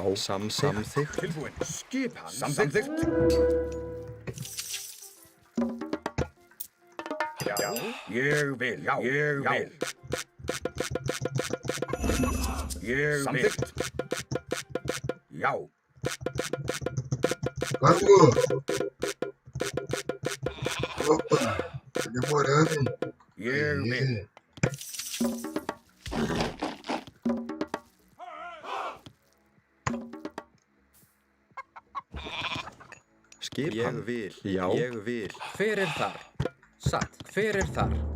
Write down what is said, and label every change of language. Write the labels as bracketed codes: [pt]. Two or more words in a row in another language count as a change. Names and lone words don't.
[is] Samþykkt. Tilbúin. Skipan. Samþykkt. Já. Ég vil. Já. Ég vil. Ég vil. Já. [pt] Vamos! Opa! Tá demorando, hein? [is] Ég vil. Skipan. Ég vil. Já. Ég vil. Hver þar? Satt. Hver þar?